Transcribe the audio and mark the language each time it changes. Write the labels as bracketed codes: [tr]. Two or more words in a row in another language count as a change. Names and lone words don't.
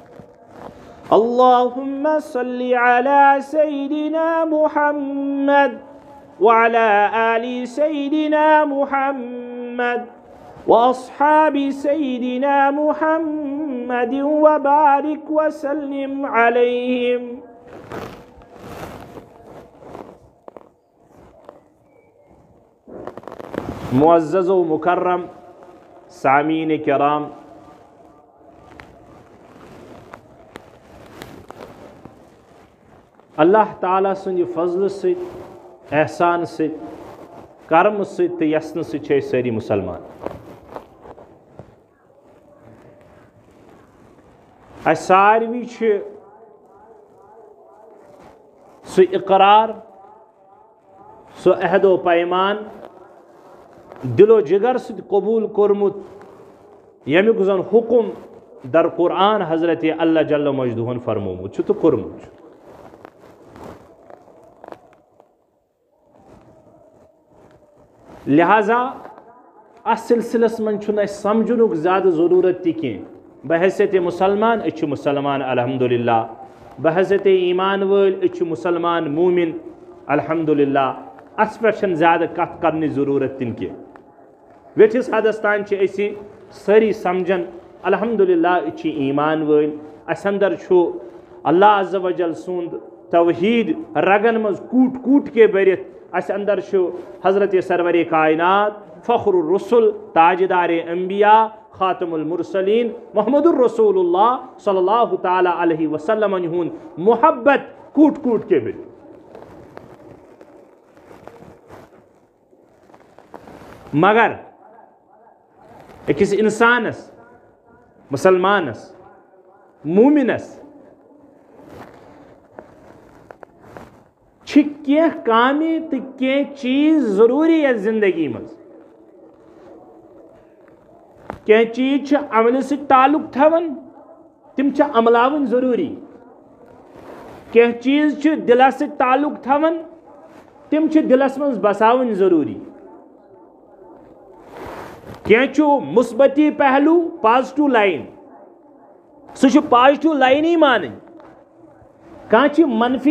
[ar] اللهم صل على سيدنا محمد وعلى آل سيدنا محمد وأصحاب سيدنا محمد وبارك وسلم عليهم [ks] معزز و مکرم سامعین کرام، اللہ تعالیٰ سند فضل ست احسان ست کرم ست یسن ست ساری مسلمان ساروی سہ اقرار سہ عہد و پیمان دل و جگر ست قبول کورمت یمیک زن حکم در قرآن حضرت اللہ جل مجدہ فرمومت تو کورمت لہذا اس سلسلس من چھن سمجھنک زیادہ ضرورت تہ کی بحیثیت مسلمان اچھ مسلمان الحمدللہ بحیثیت ایمان ول اچھ مسلمان مومن الحمدللہ اس پہ زیادہ کت کرنے ضرورت تن کی ویٹھس حدس تان اسی ساری سمجھن الحمدللہ اچھ ایمان ول اس اندر چھو اللہ عز و جل سند توحید رگن مز [ur] کوٹ کوٹ کے [ks] برت اس اندر چھو حضرت سرور کائنات فخر الرسل تاجدار انبیاء خاتم المرسلین محمد الرسول اللہ صلی اللہ تعالی علیہ وسلم ہن محبت [ur] کوٹ کوٹ کے [ks] برت مگر اکس انسانس مسلمانس مومنس کینٛہہ کامہِ تہٕ کینٛہہ چیز ضروری ہے زندگی مز کینٛہہ چیز چھِ عملہِ سۭتۍ تعلق تھاوان تِم چھِ عملاوٕنۍ ضروری کینٛہہ چیز چھِ دلس سۭتۍ تعلق تھاوان تِم چھِ دلس منٛز بساوٕنۍ ضروری کینٛہہ چھُ مثبتی پہلو [en] positive line [ks] سُہ چھُ پازٹو لائنٕے مانٕنۍ کانٛہہ چھِ منفی